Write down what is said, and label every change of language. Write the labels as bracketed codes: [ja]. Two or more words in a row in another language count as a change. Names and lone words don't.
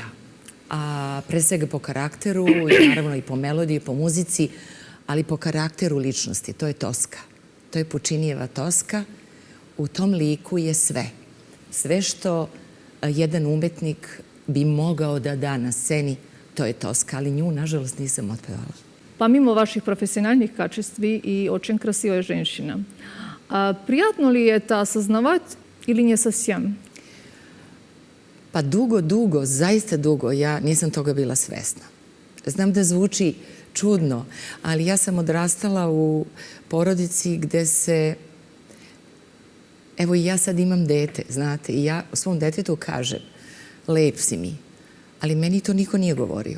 [sr] A pre svega po karakteru, i naravno i po melodiji, i po muzici, ali po karakteru ličnosti. To je Toska. To je Pučinijeva Toska. U tom liku je sve. Sve što jedan umetnik bi mogao da da na sceni, to je Toska, ali nju, nažalost, nisam otpevala. [ru] Помимо ваших профессиональных качеств и очень красивая женщина. Приятно ли это осознавать или не совсем? [sr] Pa dugo, zaista dugo, ja nisam toga bila svesna. Znam da zvuči čudno, ali ja sam odrastala u porodici gde se... Evo i ja sad imam dete, znate, i ja svom detetu kažem, lep si mi, ali meni to niko nije govorio.